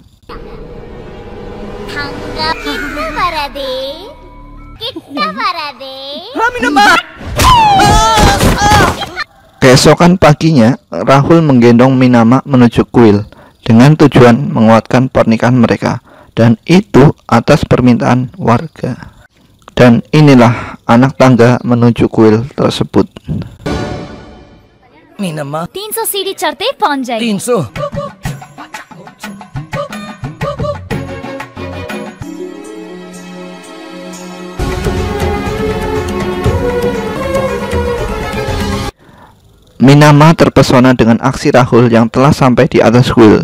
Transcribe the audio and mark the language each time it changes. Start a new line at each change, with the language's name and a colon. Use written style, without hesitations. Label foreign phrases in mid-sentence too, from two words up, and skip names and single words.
Indonesian: Keesokan paginya, Rahul menggendong Minama menuju kuil dengan tujuan menguatkan pernikahan mereka, dan itu atas permintaan warga. Dan inilah anak tangga menuju kuil tersebut. Minama
Hindi: 300 सीढ़ी चढ़ते ही पहुंच जाएगी। 300।
Indonesian: Minama terpesona dengan aksi Rahul yang telah sampai di atas kuil.